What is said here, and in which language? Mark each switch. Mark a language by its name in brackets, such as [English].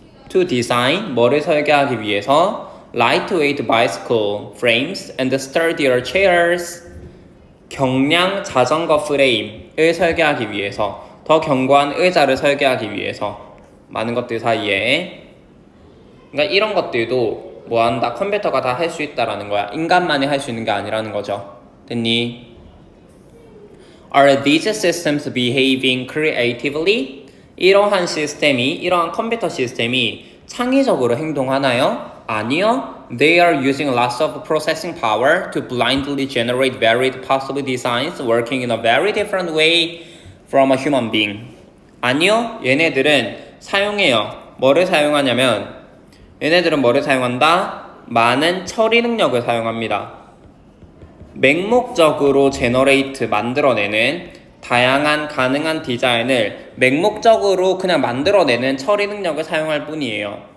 [English] To design, [Korean] 뭐를 설계하기 위해서 [English] lightweight bicycle frames and sturdier chairs, [Korean] 경량 자전거 프레임을 설계하기 위해서, 더 견고한 의자를 설계하기 위해서, 많은 것들 사이에. 그러니까 이런 것들도 뭐한다? 컴퓨터가 다 할 수 있다라는 거야. 인간만이 할 수 있는 게 아니라는 거죠. 됐니? [English] Are these systems behaving creatively? [Korean] 이러한 컴퓨터 시스템이 창의적으로 행동하나요? 아니요. [English] They are using lots of processing power to blindly generate varied possible designs working in a very different way from a human being. [Korean] 아니요. 얘네들은 사용해요. 뭐를 사용하냐면 얘네들은 뭐를 사용한다? 많은 처리 능력을 사용합니다. 맹목적으로 만들어내는 다양한 가능한 디자인을 맹목적으로 그냥 만들어내는 처리 능력을 사용할 뿐이에요.